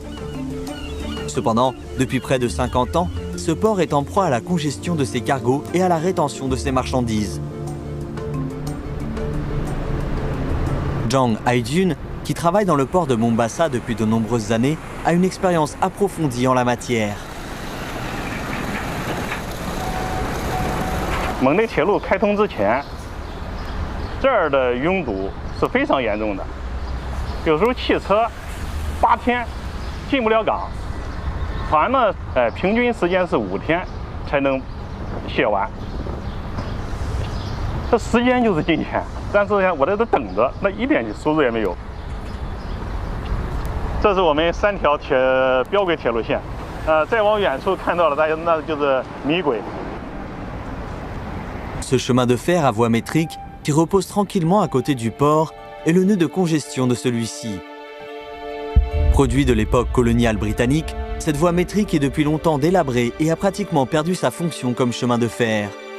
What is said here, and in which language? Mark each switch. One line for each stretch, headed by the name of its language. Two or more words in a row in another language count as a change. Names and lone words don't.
French: Cependant, depuis près de 50 ans, ce port est en proie à la congestion de ses cargos et à la rétention de ses marchandises. Jang Haijun, qui travaille dans le port de Mombasa depuis de nombreuses années, a une expérience approfondie en la matière.
Chinese: 蒙内铁路开通之前，这儿的拥堵是非常严重的，有时候汽车8天进不了港，船呢，平均时间是5天才能卸完。这时间就是金钱，但是我在这等着，那一点收入也没有。这是我们3条标轨铁路线，再往远处看到了，那就是米轨。
French: Ce chemin de fer à voie métrique, qui repose tranquillement à côté du port, est le nœud de congestion de celui-ci. Produit de l'époque coloniale britannique, cette voie métrique est depuis longtemps délabrée et a pratiquement perdu sa fonction comme chemin de fer.